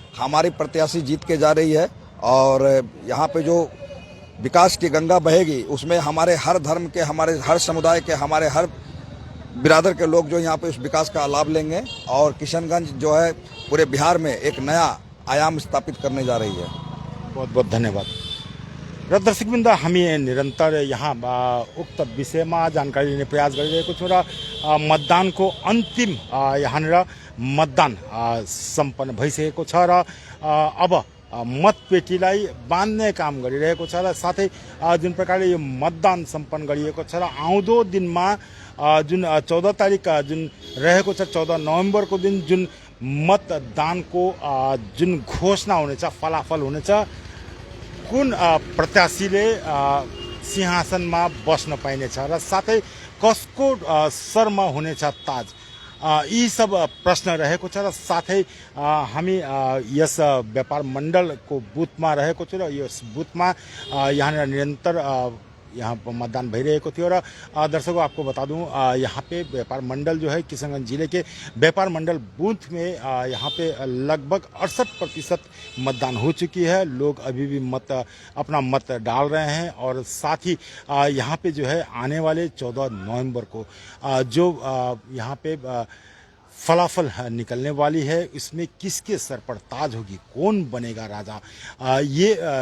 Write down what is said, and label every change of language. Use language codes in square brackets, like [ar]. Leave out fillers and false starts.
[hi] हमारी प्रत्याशी जीत के जा रही है और यहाँ पे जो विकास की गंगा बहेगी उसमें हमारे हर धर्म के, हमारे हर समुदाय के, हमारे हर बिरादर के लोग जो यहाँ पे उस विकास का लाभ लेंगे और किशनगंज जो है पूरे बिहार में एक नया आयाम स्थापित करने जा रही है। बहुत बहुत धन्यवाद। [ne] र दर्शकवृन्द, हामी निरन्तर यहाँ उक्त विषयमा जानकारी लिने प्रयास गरिरहेको छौँ र मतदानको अन्तिम यहाँनिर मतदान सम्पन्न भइसकेको छ र अब मतपेटीलाई बाँध्ने काम गरिरहेको छ र साथै जुन प्रकारले यो मतदान सम्पन्न गरिएको छ र आउँदो दिनमा जुन 14 तारिक जुन रहेको छ 14 नोभेम्बरको दिन जुन मतदानको जुन घोषणा हुनेछ, फलाफल हुनेछ, कुन प्रत्याशीले सिंहासनमा बस्न पाइनेछ र साथै कसको शरमा हुनेछ ताज, यी सब प्रश्न रहेको छ र साथै हामी यस व्यापार मण्डलको बुथमा रहेको छु र यस बुथमा यहाँ निरन्तर यहाँ मतदान भइरहेको थियो र [hi] दर्शकों आपको बता दूं यहाँ पे व्यापार मंडल जो है किशनगंज जिले के व्यापार मंडल बूथ में यहाँ पे लगभग 68% मतदान हो चुकी है। लोग अभी भी अपना मत डाल रहे हैं और साथ ही यहाँ पे जो है आने वाले 14 नवंबर को जो यहाँ पे फलाफल निकलने वाली है, इसमें किसके सर पर ताज होगी, कौन बनेगा राजा, ये